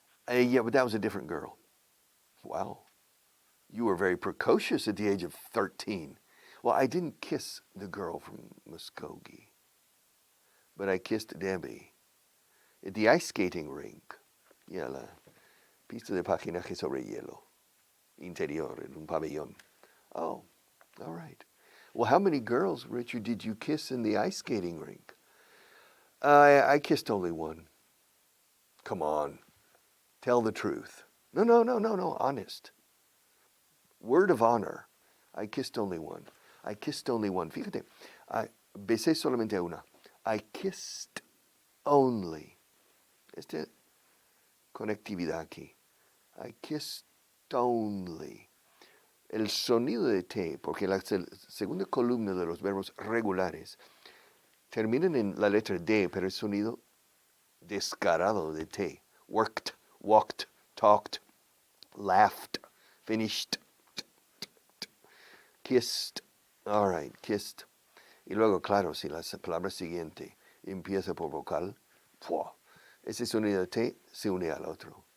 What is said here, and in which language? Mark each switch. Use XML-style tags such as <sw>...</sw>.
<en>Yeah, but that was a different girl. Wow. You were very precocious at the age of 13. Well, I didn't kiss the girl from Muskogee, but I kissed Debbie at the ice skating rink.</en> <es>Yeah, la pista de patinaje sobre hielo. Interior, en un pabellón.</es> <en>Oh, all right. Well, how many girls, Richard, did you kiss in the ice skating rink? I kissed only one. Come on. Tell the truth. No, honest. Word of honor. I kissed only one.</en> <es>Fíjate, besé solamente a una.</es> <en>I kissed only.</en> <es>Conectividad aquí.</es> <en>I kissed only.</en> <es>El sonido de T, porque la segunda columna de los verbos regulares terminan en la letra D, pero el sonido descarado de T.</es> <en>Worked, walked, talked, laughed, finished, kissed. All right, kissed.</en> <es>Y luego, claro, si la palabra siguiente empieza por vocal, ese sonido de T se une al otro.</es>